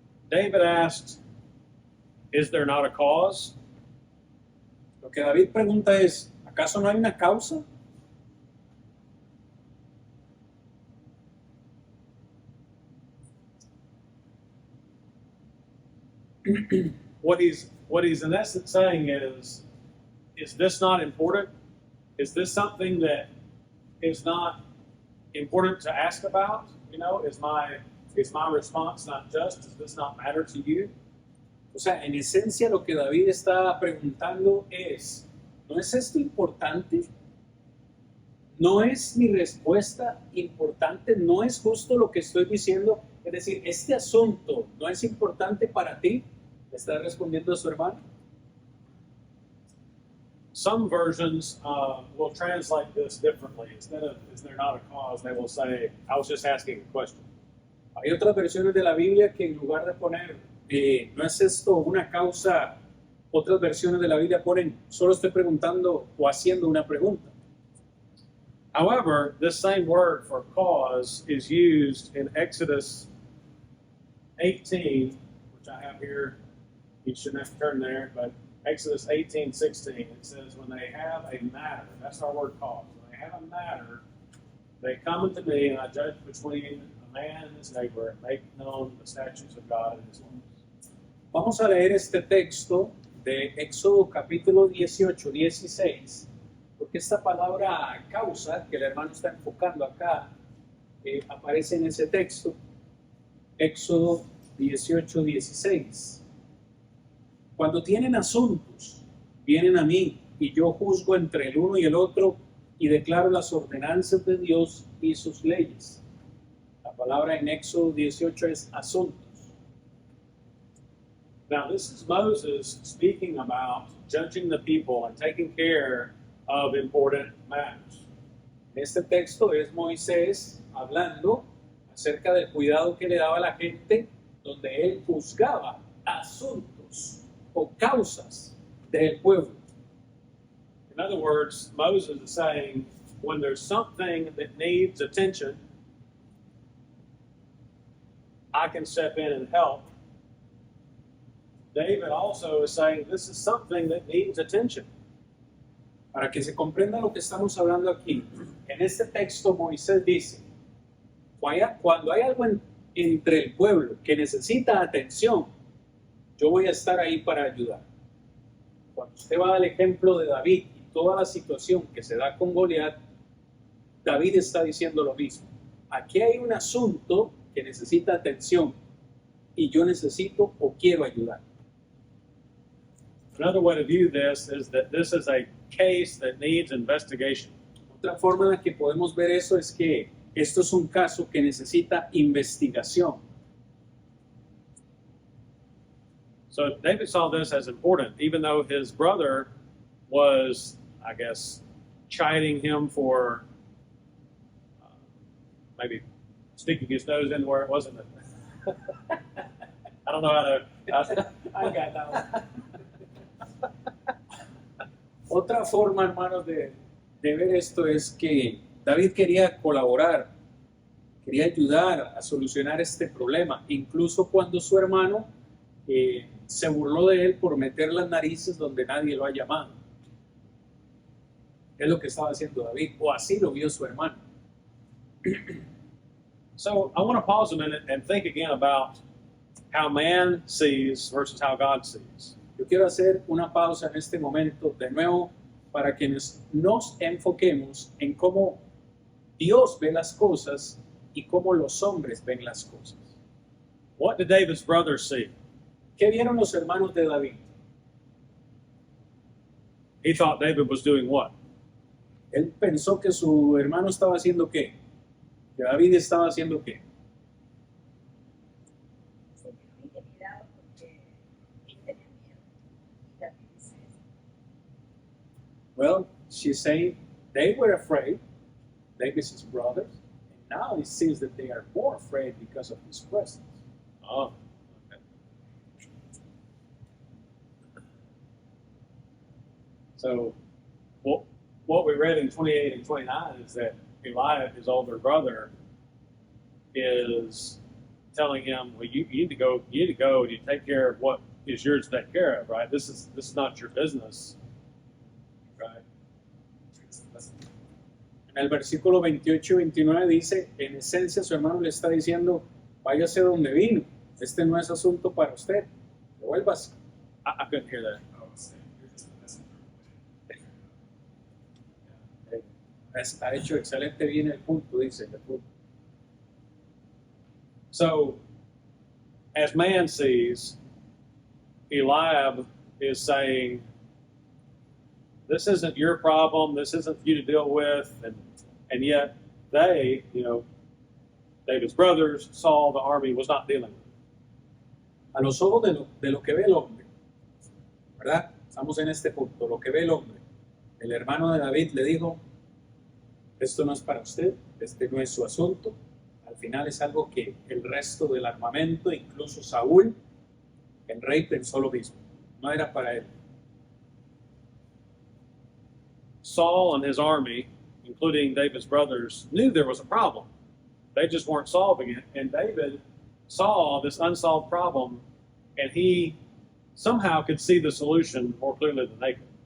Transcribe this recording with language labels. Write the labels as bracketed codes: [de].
[en] David asked, "Is there not a cause?" [es] Lo que David pregunta es, ¿acaso no hay una causa? [en] What he's in essence saying is this not important? Is this something that is not important to ask about? You know, is my response not just? Does this not matter to you? [es] O sea, en esencia lo que David está preguntando es, ¿no es esto importante? ¿No es mi respuesta importante? ¿No es justo lo que estoy diciendo? Es decir, ¿este asunto no es importante para ti? ¿Le está respondiendo a su hermano? [en] Some versions will translate this differently. Instead of "is there not a cause," they will say, "I was just asking a question." [es] Hay otras versiones de la Biblia que en lugar de poner, ¿no es esto una causa? Otras versiones de la Biblia ponen, solo estoy preguntando o haciendo una pregunta. [en] However, this same word for cause is used in Exodus 18, which I have here. You shouldn't have to turn there, but Exodus 18:16, it says, "When they have a matter," that's our word cause. "When they have a matter, they come unto me, and I judge between a man and his neighbor, and make known the statutes of God and his laws." [es] Vamos a leer este texto de Éxodo capítulo 18, 16, porque esta palabra causa que el hermano está enfocando acá aparece en ese texto. Éxodo 18, 16. Cuando tienen asuntos, vienen a mí y yo juzgo entre el uno y el otro y declaro las ordenanzas de Dios y sus leyes. La palabra en Éxodo 18 es asuntos. [en] Now, this is Moses speaking about judging the people and taking care of important matters. [es] En este texto es Moisés hablando acerca del cuidado que le daba a la gente, donde él juzgaba asuntos o causas del pueblo. [en] In other words, Moses is saying, when there's something that needs attention, I can step in and help. David also is saying, this is something that needs attention. [es] Para que se comprenda lo que estamos hablando aquí, en este texto Moisés dice, cuando hay algo entre el pueblo que necesita atención, yo voy a estar ahí para ayudar. Cuando usted va al ejemplo de David y toda la situación que se da con Goliat, David está diciendo lo mismo. Aquí hay un asunto que necesita atención y yo necesito o quiero ayudar. [en] Another way to view this is that this is a case that needs investigation. [es] Otra forma en la que podemos ver eso es que esto es un caso que necesita investigación. [en] So David saw this as important, even though his brother was, I guess, chiding him for maybe sticking his nose in where it wasn't. I don't know how to. I got that one. [es] Otra forma, hermanos, de ver esto es que David quería colaborar, quería ayudar a solucionar este problema, incluso cuando su hermano se burló de él por meter las narices donde nadie lo ha llamado. Es lo que estaba haciendo David, o así lo vio su hermano. [en] So I want to pause a minute and think again about how man sees versus how God sees. [es] Yo quiero hacer una pausa en este momento de nuevo para que nos enfoquemos en cómo Dios ve las cosas y cómo los hombres ven las cosas. [en] What did David's brothers see? [es] ¿Qué vieron los hermanos de David? [en] He thought David was doing what? [es] Él pensó que su hermano estaba haciendo qué, que David estaba haciendo qué. Se quedó intimidado porque él tenía miedo. Y David dice eso. [en] Well, she's saying they were afraid, David's his brothers, and now it seems that they are more afraid because of his presence. Oh, okay. So, what we read in 28 and 29 is that Eliab, his older brother, is telling him, well, you need to go, and you take care of what is yours to take care of, right? This is not your business, right? [es] En el versículo 28 y 29 dice, en esencia su hermano le está diciendo, váyase donde vino, este no es asunto para usted, devuélvase. [en] I couldn't hear that. [es] Ha hecho excelente bien el punto, dice el punto. [en] So, as man sees, Eliab is saying, this isn't your problem, this isn't for you to deal with, and yet they, David's brothers, Saul, the army, was not dealing with it. [es] A los ojos de lo que ve el hombre, ¿verdad? Estamos en este punto, lo que ve el hombre. El hermano de David le dijo, esto no es para usted, este no es su asunto. Al final es algo que el resto del armamento, incluso Saúl, el rey, pensó lo mismo. No era para él. [en] Saul and his army, including David's brothers, knew there was a problem. They just weren't solving it. And David saw this unsolved problem, and he somehow could see the solution more clearly than they could.